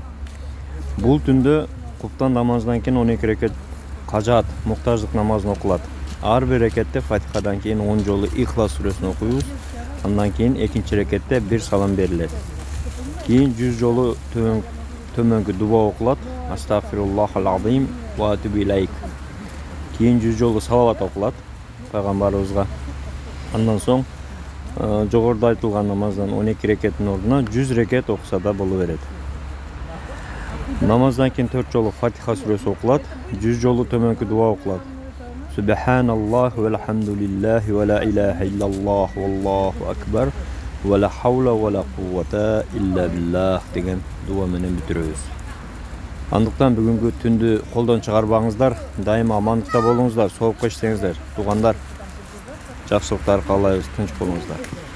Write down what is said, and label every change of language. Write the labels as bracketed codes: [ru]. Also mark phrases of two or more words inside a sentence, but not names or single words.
[ky] Бул түндө куптан намаздан кийин 12 рекет кажаат, муктаждык намазын окулат. Ар бир рекетте Фатихадан кийин 10 жолу Ихлас сүрөсүн окуйбуз. Андан кийин экинчи рекетте бир салам берилет. Кийин 100 жолу төмөнкү дуба окулат. [ar] أستغفر الله العظيم وأتوب إليك. [ky] Кийин 100 жолу салават окулат пайгамбарыбызга. Андан соң жогоруда айтылган намаздан 12 рекеттин ордуна 100 рекет окуса да боло берет. Намаздан кийин 4 жолу Фатиха сүрөсү окулат, 100 жолу төмөнкү дуба окулат. [ar] سبحان الله والحمد لله ولا إله إلا الله والله أكبر ولا حول ولا قوة إلا بالله [ky] деген дуба менен бүтүрөбүз. Андыктан бүгүнкү түндү колдон чыгарбаңыздар, дайыма амандыкта болуңуздар, соопко иштеңиздер, туугандар. Жакшылыктар каалайбыз, тынч болуңуздар.